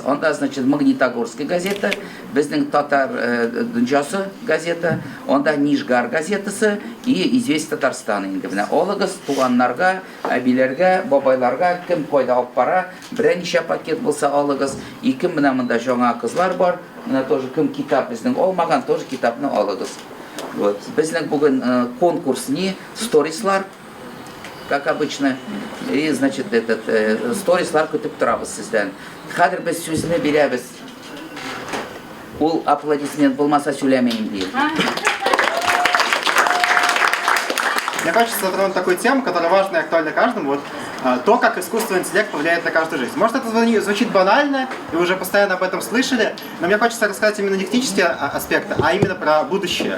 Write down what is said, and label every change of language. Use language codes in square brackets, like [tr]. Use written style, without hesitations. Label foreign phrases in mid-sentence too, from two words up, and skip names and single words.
[tt] Анда, значит, Магнитогорская газета, безнең Татар дөньясы газета, анда Нижгар газетасы и Известия Татарстана инде. Менә алыгыз туганнарга, әбиләргә, бабайларга кем кайда алып бара, берничә пакет булса алыгыз. И кем менә монда жаңа кызлар бар, менә тоже кем китап безнең алмаган, тоже китапны алыгыз. Вот. Безнең бүген конкурс не сторислар, [ru] как обычно. И, значит, этот [tt] сторислар көтеп торабыз сездән. Хәзер без сүзне бирәбез. Ул аплодисмент булмаса сөйләмәйм ди. [ru] Мне хочется затронуть такую тему, которая важна и актуальна каждому. Вот то, как искусственный интеллект повлияет на каждую жизнь. Может, это звучит банально, и вы уже постоянно об этом слышали, но мне хочется рассказать именно не технические аспекты, а именно про будущее.